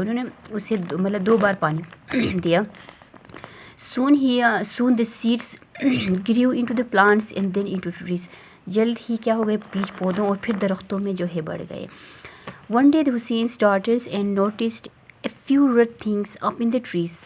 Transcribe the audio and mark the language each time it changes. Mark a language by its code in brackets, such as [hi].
[ur] انہوں نے اسے مطلب 2 بار پانی دیا. [en] soon the seeds grew into the plants and then into trees. [ur] جلد ہی کیا ہو گئے بیج پودوں اور پھر درختوں میں جو ہے بڑھ گئے. [en] One day the Hussein's daughters and noticed a few red things up in the trees.